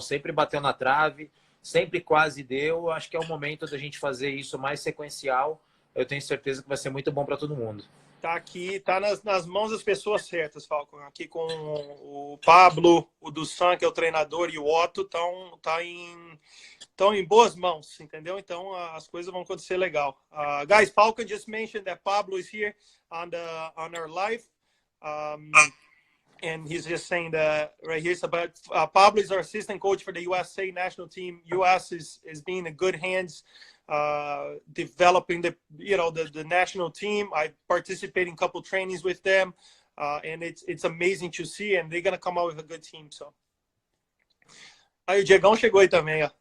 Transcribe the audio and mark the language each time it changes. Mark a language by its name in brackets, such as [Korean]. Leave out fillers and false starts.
[Portuguese] Sempre bateu na trave, sempre quase deu. Acho que é o momento da gente fazer isso mais sequencial. Eu tenho certeza que vai ser muito bom para todo mundo. Tá aqui, tá nas mãos das pessoas certas, Falcon. Aqui com o Pablo, o Dusan, que é o treinador, e o Otto estão em boas mãos, entendeu? Então as coisas vão acontecer legal. [English] Guys, Falcon just mentioned that Pablo is here on our live, and he's just saying that right here. But Pablo is our assistant coach for the USA national team. US is being in good hands. Developing the national team. I participate in a couple trainings with them, and it's amazing to see, and they're gonna come out with a good team. [Portuguese] So aí o Diegão chegou aí também, ó.